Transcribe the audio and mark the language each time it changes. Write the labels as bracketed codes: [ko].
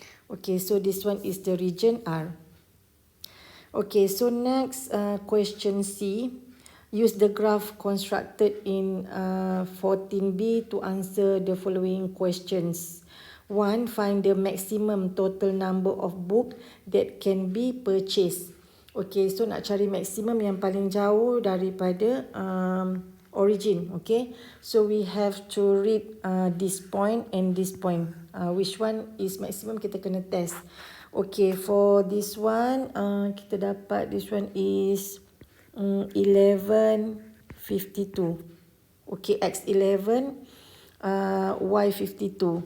[en] Okay, so this one is the region R. Okay, so next question C. Use the graph constructed in 14B to answer the following questions. 1. Find the maximum total number of book that can be purchased. Okay, so [ms] nak cari maksimum yang paling jauh daripada origin. [en] Okay, so we have to read this point and this point. Which one is maximum, [ms] kita kena test. [en] Okay, for this one, [ms] kita dapat [en] this one is 1152. Okay, X11, Y52.